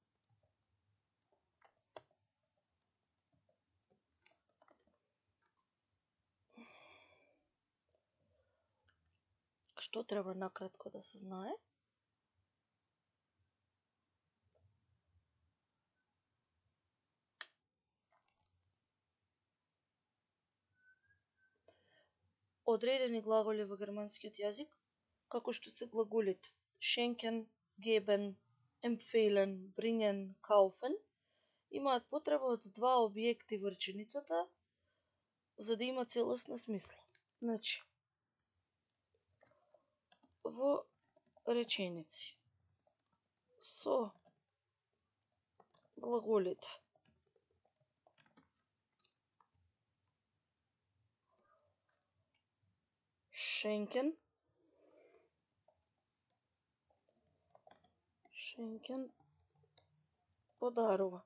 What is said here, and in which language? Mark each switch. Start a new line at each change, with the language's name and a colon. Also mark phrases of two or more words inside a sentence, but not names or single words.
Macedonian: Што треба накратко да се знае? Одредени глаголи во германскиот јазик, како што се глаголите
German: schenken, geben, empfehlen, bringen, kaufen,
Macedonian: имаат потреба од два објекти во реченицата за да има целосна смисла. Значи, во реченици со глаголите schenken, подарува.